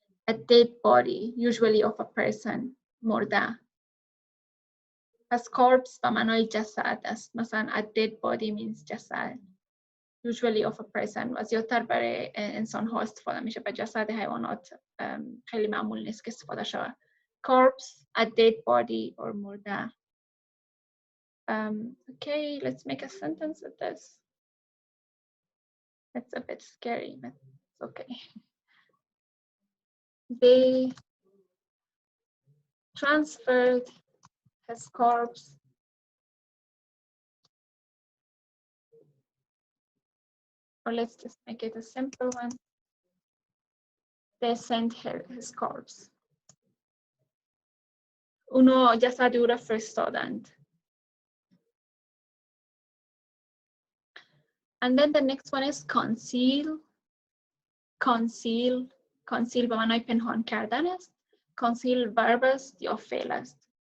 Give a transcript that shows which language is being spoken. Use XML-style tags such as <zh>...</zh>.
<en>A dead body, usually of a person, مرده.</en> <fa>پس carbs به معنای جسد است.</fa> <en>مثلا a dead body means جسد. Usually of a person</en> <fa>و زیادتر برای انسان ها استفاده میشه. به جسد حیوانات خیلی معمول نیست که استفاده شود.</fa> <en>Corpse, a dead body or مرده. Okay, let's make a sentence with this. It's a bit scary, but it's okay. They transferred his corpse or let's just make it a simple one. They sent his corpse.</en> <fa>اونو جسد او را فرستادند.</fa> <en>And then the next one is conceal.</en> <fa>conceal به معنای پنهان کردن است. conceal verb است یا فعل است.</fa>